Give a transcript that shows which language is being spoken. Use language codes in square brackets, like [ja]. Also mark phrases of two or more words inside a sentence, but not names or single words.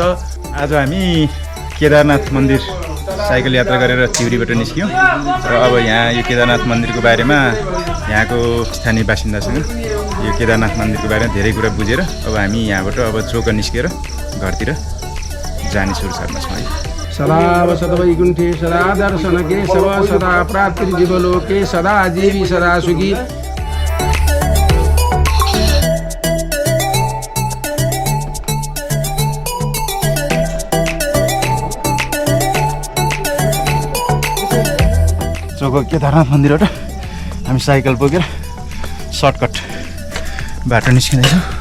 [ne] आज हामी केदारनाथ मन्दिर साइकल यात्रा गरेर चिउरीबाट निस्क्यौँ र अब यहाँ यो केदारनाथ मन्दिरको बारेमा यहाँको स्थानीय बासिन्दासँग यो केदारनाथ मन्दिरको बारेमा धेरै कुरा बुझेर अब हामी यहाँबाट अब चोक निस्केर घरतिर जाने सुरसारमा छौँ [sa] सदा वसत वैकुण्ठे सदा दर्शन केशव सदा प्राप्ति जीवलोके सदा जीवी सदा सुखी [ne] चोक केदारनाथ मन्दिरबाट हामी साइकल बोकेर सर्टकट बाटो निस्किँदैछौँ